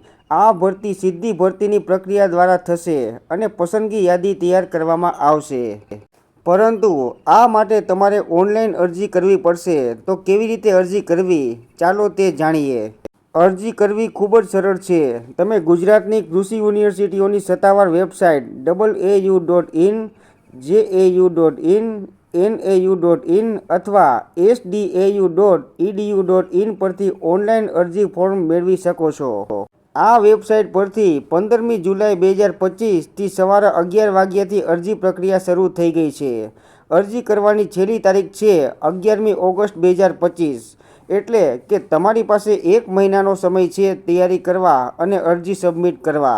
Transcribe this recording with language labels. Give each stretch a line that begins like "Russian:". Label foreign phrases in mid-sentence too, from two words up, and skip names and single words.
Gujarati: આ ભરતી સીધી ભરતીની પ્રક્રિયા દ્વારા થશે અને પસંદગી યાદી તૈયાર કરવામાં આવશે. પરંતુ આ માટે તમારે ઓનલાઈન અરજી કરવી પડશે. તો કેવી રીતે અરજી કરવી, ચાલો તે જાણીએ. અરજી કરવી ખૂબ જ સરળ છે. તમે ગુજરાતની કૃષિ યુનિવર્સિટીઓની સત્તાવાર વેબસાઇટ AAU.in, JAU.in, NAU.in અથવા SDAU.edu.in પરથી ઓનલાઈન અરજી ફોર્મ મેળવી શકો છો. આ વેબસાઇટ પરથી 15મી જુલાઈ 2025 થી સવારે 11 વાગ્યાથી અરજી પ્રક્રિયા શરૂ થઈ ગઈ છે. અરજી કરવાની છેલ્લી તારીખ છે 11મી ઓગસ્ટ 2025. એટલે કે તમારી પાસે 1 મહિનાનો સમય છે તૈયારી કરવા અને અરજી સબમિટ કરવા.